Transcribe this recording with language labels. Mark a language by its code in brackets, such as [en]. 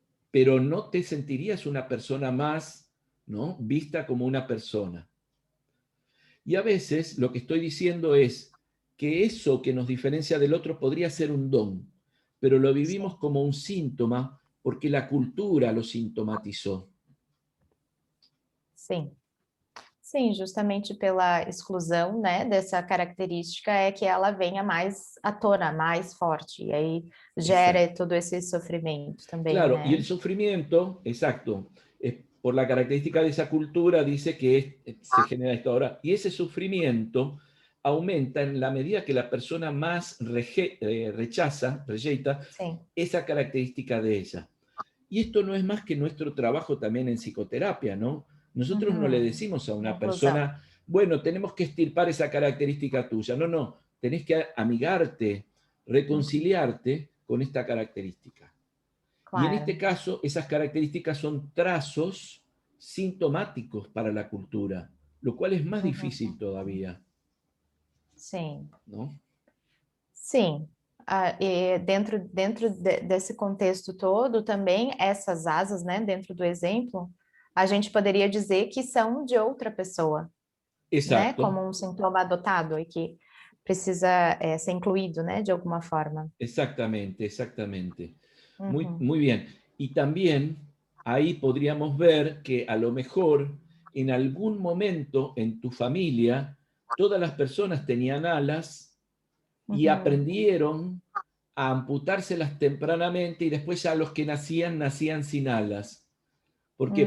[es] Pero no te sentirías una persona más, ¿no? Vista como una persona. Y a veces lo que estoy diciendo es que eso que nos diferencia del otro podría ser un don, pero lo vivimos como un síntoma porque la cultura lo sintomatizó. [pt] Sim. Sim, justamente pela exclusão, né, dessa característica é que ela venha mais à tona, mais forte, e aí gera [es] Exacto. [pt] todo esse sofrimento também, [es] Claro, y [pt] né? [es] el sufrimiento, exacto, por la característica de esa cultura dice que se genera esto ahora, y ese sufrimiento aumenta en la medida que la persona más rechazan [pt] Sim. [es] esa característica de ella. Y esto no es más que nuestro trabajo también en psicoterapia, ¿no? Nosotros no le decimos a una persona, bueno, tenemos que extirpar esa característica tuya. No, no, tenés que amigarte, reconciliarte con esta característica. Y en este Claro. caso, esas características son trazos sintomáticos para la cultura, lo cual es más difícil todavía, [pt] Sim. [es] ¿no? [pt] Sim. E dentro desse contexto todo, também essas asas, né, dentro do exemplo, a gente poderia dizer que são de outra pessoa, né, [es] Exacto. [pt] como um sintoma adotado e que precisa ser incluído, né, de alguma forma. [es] Exactamente, exactamente. Muy bien. Y también ahí podríamos ver que a lo mejor en algún momento en tu familia todas las personas tenían alas y aprendieron a amputárselas tempranamente y después ya los que nacían sin alas. ¿Por qué?